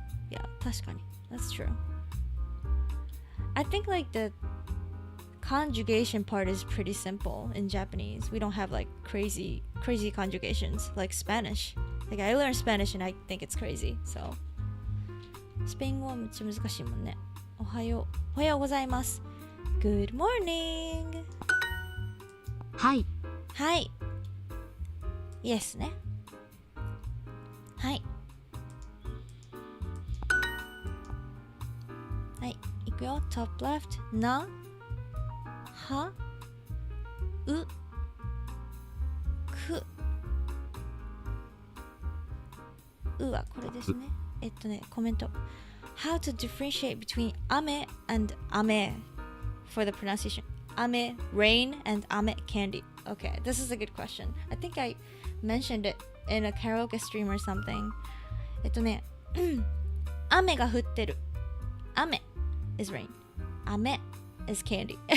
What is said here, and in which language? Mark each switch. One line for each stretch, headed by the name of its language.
English: Yeah,
Japanese: 確かに.
English: That's true. I think like the conjugation part is pretty simple in Japanese. We don't have like crazy conjugations like Spanish. Like I learned Spanish and I think it's crazy.
Japanese: So スペイン語はめっちゃ難しいもんね。おはようございます。
English: Good morning.
Japanese: はい。はい。Yes ね。はい。はい、いくよ。 Top left なはうくうはこれですね。コメント。
English: How to differentiate between 雨 and 雨 for the pronunciation. 雨 rain and 雨 candy. Okay, this is a good question. I think I mentioned it in a karaoke stream or something.
Japanese: 雨が降ってる。
English: 雨 is rain. 雨 is candy.